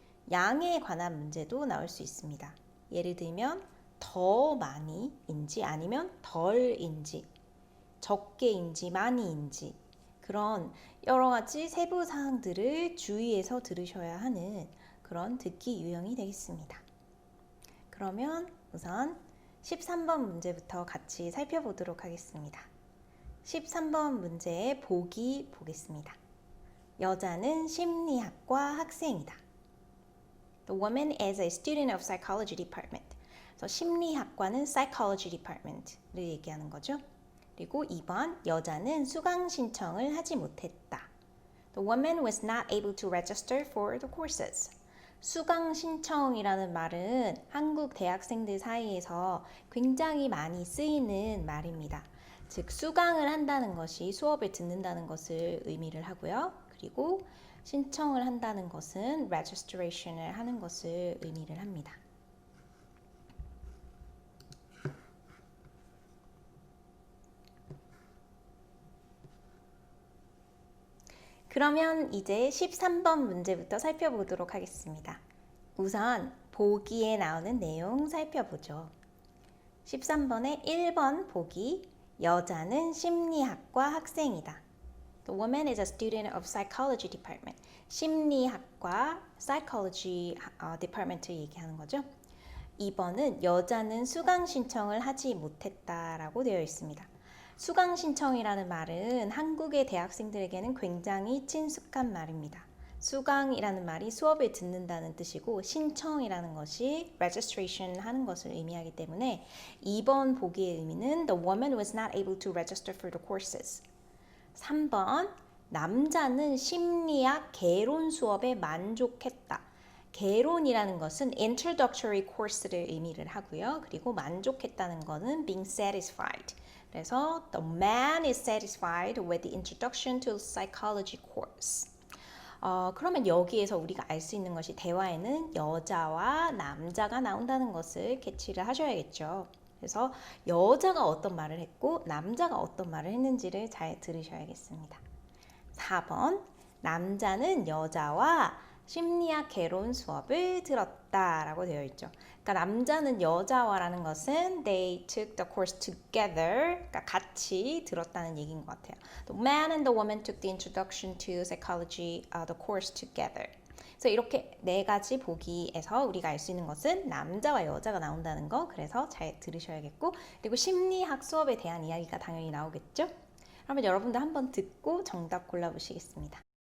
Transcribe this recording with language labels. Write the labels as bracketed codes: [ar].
[ko] 양에 관한 문제도 나올 수 있습니다. 예를 들면 더 많이인지 아니면 덜인지 적게인지 많이인지 그런 여러 가지 세부 사항들을 주의해서 들으셔야 하는 그런 듣기 유형이 되겠습니다. 그러면 우선 13번 문제부터 같이 살펴보도록 하겠습니다. 13번 문제의 보기 보겠습니다. 여자는 심리학과 학생이다. [en] The woman is a student of psychology department. [ko] 그래서 심리학과는 [en] psychology department [ko] 를 얘기하는 거죠. 그리고 2번 여자는 수강 신청을 하지 못했다. [en] The woman was not able to register for the courses. [ko] 수강 신청이라는 말은 한국 대학생들 사이에서 굉장히 많이 쓰이는 말입니다. 즉 수강을 한다는 것이 수업을 듣는다는 것을 의미를 하고요. 그리고 신청을 한다는 것은 registration을 하는 것을 의미를 합니다. 그러면 이제 13번 문제부터 살펴보도록 하겠습니다. 우선 보기에 나오는 내용 살펴보죠. 13번의 1번 보기, 여자는 심리학과 학생이다. [en] The woman is a student of psychology department. [ko] 심리학과 [en] psychology department [ko] 를 얘기하는 거죠. 2번은 여자는 수강 신청을 하지 못했다라고 되어 있습니다. 수강 신청이라는 말은 한국의 대학생들에게는 굉장히 친숙한 말입니다. 수강이라는 말이 수업을 듣는다는 뜻이고 신청이라는 것이 registration 하는 것을 의미하기 때문에 2번 보기의 의미는 [en] The woman was not able to register for the courses. [ko] 3번 남자는 심리학 개론 수업에 만족했다. 개론이라는 것은 [en] introductory course [ko] 를 의미를 하고요. 그리고 만족했다는 것은 [en] being satisfied. [ko] 그래서 [en] the man is satisfied with the introduction to psychology course. [ko] 그러면 여기에서 우리가 알 수 있는 것이 대화에는 여자와 남자가 나온다는 것을 캐치를 하셔야겠죠. 그래서 여자가 어떤 말을 했고 남자가 어떤 말을 했는지를 잘 들으셔야겠습니다. 4번 남자는 여자와 심리학 개론 수업을 들었다라고 되어 있죠. 그러니까 남자는 여자와라는 것은 [en] they took the course together, [ko] 그러니까 같이 들었다는 얘기인 것 같아요. [en] The man and the woman took the introduction to psychology, the course together. [ko] 그래서 이렇게 네 가지 보기에서 우리가 알 수 있는 것은 남자와 여자가 나온다는 거, 그래서 잘 들으셔야겠고, 그리고 심리학 수업에 대한 이야기가 당연히 나오겠죠. 그러면 여러분들 한번 듣고 정답 골라보시겠습니다.